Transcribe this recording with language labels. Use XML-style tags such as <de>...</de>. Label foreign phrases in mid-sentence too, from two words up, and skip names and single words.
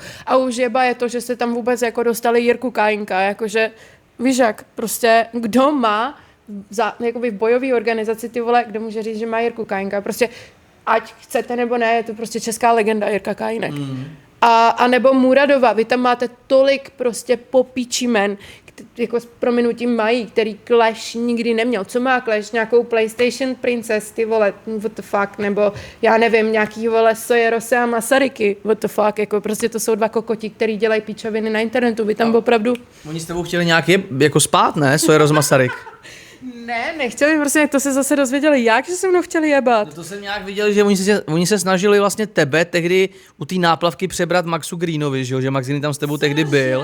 <cs>A už jeba je to, že se tam vůbec jako dostali Jirku Kajinka, jakože víš jak, prostě kdo má jakoby v bojové organizaci, ty vole, kdo může říct, že má Jirku Kajinka, prostě ať chcete nebo ne, je to prostě česká legenda Jirka Kajinek. A nebo Muradova, vy tam máte tolik prostě popíčimen, jako s prominutím mají, který Clash nikdy neměl. Co má Clash? Nějakou PlayStation Princess, ty vole,</cs> <en>what the fuck,</en> <cs>nebo já nevím, nějaký vole Sojerose a Masaryky,</cs> <en>what the fuck,</en> <cs>jako prostě to jsou dva kokoti, který dělají píčoviny na internetu, vy tam opravdu... Oni s tebou chtěli nějak jako spát, ne? Sojeros Masaryk. Ne, nechtěli, prostě to se zase dozvěděli, jak, že se mnou chtěli jebat. No to jsem nějak viděl, že oni se snažili vlastně tebe tehdy u té náplavky přebrat Maxu Greenovi, že Max Green tam s tebou tehdy byl.</cs>